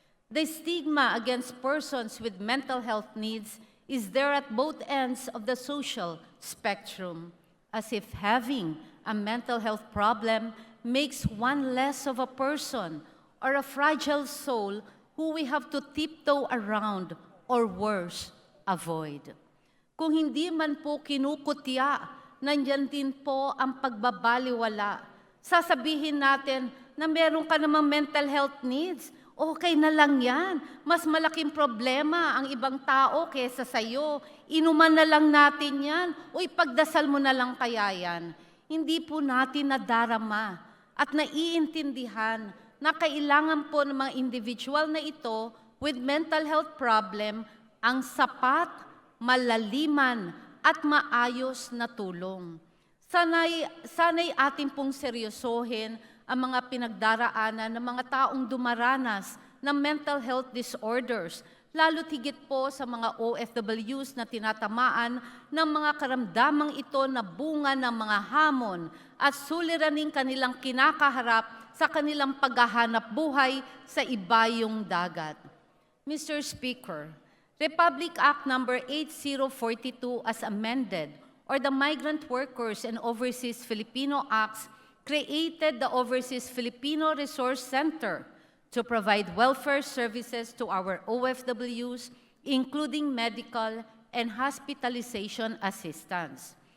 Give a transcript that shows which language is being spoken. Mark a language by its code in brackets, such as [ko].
[en] The stigma against persons with mental health needs is there at both ends of the social spectrum, as if having a mental health problem makes one less of a person or a fragile soul who we have to tiptoe around or worse, avoid. [tl] Kung hindi man po kinukutya, nandyan din po ang pagbabaliwala. Sasabihin natin na meron ka namang mental health needs. Okay na lang yan. Mas malaking problema ang ibang tao kesa sa'yo. Inuman na lang natin yan. O ipagdasal mo na lang kaya yan. Hindi po natin nadarama at naiintindihan na kailangan po ng mga individual na ito [en] with mental health problem [tl] ang sapat, malaliman, at maayos na tulong. Sana'y ating pong seryosohin ang mga pinagdaraanan ng mga taong dumaranas ng mental health disorders, lalo tigit po sa mga OFWs na tinatamaan ng mga karamdamang ito na bunga ng mga hamon at suliraning kanilang kinakaharap sa kanilang paghahanap buhay sa ibayong dagat. [en] Mr. Speaker, Republic Act No. 8042 as amended, or the Migrant Workers and Overseas Filipino Acts, created the Overseas Filipino Resource Center to provide welfare services to our OFWs, including medical and hospitalization assistance.